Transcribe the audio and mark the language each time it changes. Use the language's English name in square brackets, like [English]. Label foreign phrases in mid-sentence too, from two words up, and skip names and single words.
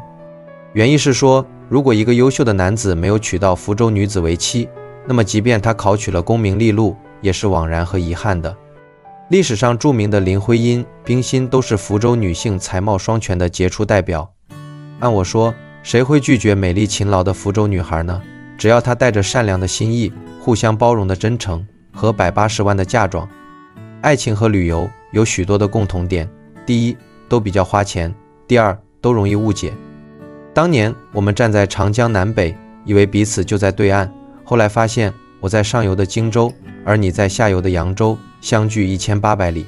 [Chinese] 原意是說，如果一個優秀的男子沒有娶到福州女子為妻，那麼即便他考取了功名利祿，也是枉然和遺憾的。歷史上著名的林徽因、冰心都是福州女性才貌双全的傑出代表。按我說，誰會拒絕美麗勤勞的福州女孩呢？只要她帶着善良的心意、互相包容的真誠和180萬的嫁妝。愛情和旅遊有許多的共同點：第一，都比較花錢；第二，都容易誤解。當年我們站在長江南北，以為彼此就在對岸，後來發現我在上游的荊州，而你在下游的揚州，相距1800里。